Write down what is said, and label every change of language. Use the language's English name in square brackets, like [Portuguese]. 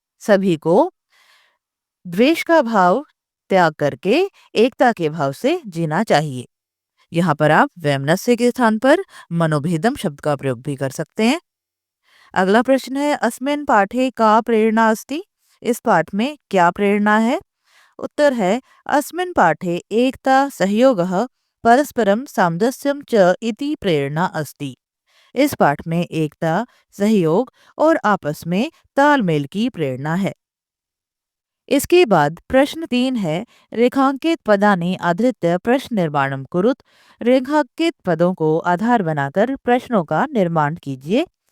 [Hindi] सभी को द्वेष का भाव त्याग करके एकता के भाव से जीना चाहिए। यहाँ पर आप वैमनस्य के स्थान पर मनोभेदम शब्द का प्रयोग भी कर सकते हैं। अगला प्रश्न है, [Sanskrit] अस्मिन् पाठे का प्रेरणा अस्ति। [Hindi] इस पाठ में क्या प्रेरणा है। [Sanskrit] उत्तर है, अस्मिन् पाठे एकता सहयोगः परस्परम सामंजस्यम च इति प्रेरणा अस्ति। [Hindi] इस पाठ में एकता, सहयोग और आपस में तालमेल की प्रेरणा है। इसके बाद प्रश्न 3 है, [Sanskrit] रेखांकित पदानि आधृत्य प्रश्न निर्माणम कुरुत। [Hindi] रेखांकित पदों को आधार बनाकर प्रश्नों का निर्माण कीजिए।